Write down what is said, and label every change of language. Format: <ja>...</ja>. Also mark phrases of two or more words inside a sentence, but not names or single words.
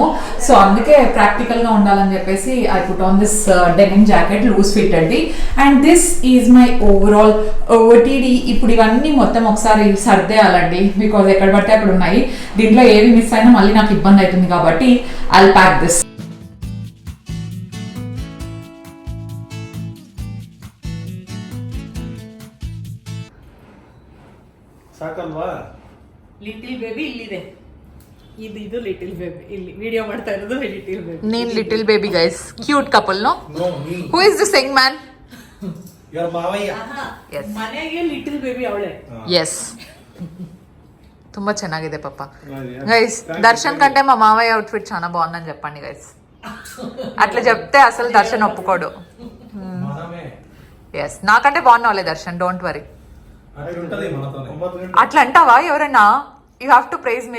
<te>సో అందుకే ప్రాక్టికల్ గా ఉండాలని చెప్పేసి</te> <en>I put on this denim jacket, loose fit అండి. And this is my overall OOTD.</en> <te>ఇప్పుడు ఇవన్నీ మొత్తం ఒకసారి సర్దేయాలండి, బికాజ్ ఎక్కడ పడితే అక్కడ ఉన్నాయి. దీంట్లో ఏవి మిస్ అయినా మళ్ళీ నాకు ఇబ్బంది అవుతుంది కాబట్టి</te> <en>I'll pack this.</en> <kn>ಸಾಕಲ್ವಾ?</kn> <en>little baby</en> <kn>ಇಲ್ಲಿದೆ, ಇದು</kn> <en>little baby.</en> <kn>ಇಲ್ಲಿ ವಿಡಿಯೋ ಮಾಡ್ತಾ ಇರೋದು</kn> <en>little baby.</en> <kn>ನೀನ್</kn> <en>little baby guys, cute couple. No, who is the sing man?</en> <kn>ಯುವರ್ ಮಾವಯ್ಯ. ಎಸ್, ಮನೆಗೆ</kn> <en>little baby</en> <kn>ಅವಳೆ. ಎಸ್, ತುಂಬಾ ಚೆನ್ನಾಗಿದೆ ಪಾಪ.</kn> <te>గైస్ దర్శన్ కంటే మా మావయ్య అవుట్ఫిట్ చాలా బాగుందని చెప్పండి గైస్. అట్లా చెప్తే అసలు దర్శన్ ఒప్పుకోడు. ఎస్, నాకంటే బాగున్నావులే దర్శన్,</te> <en>don't worry.</en> <te>అట్లా అంటావా ఎవరైనా?</te> <en>You have to praise me.</en>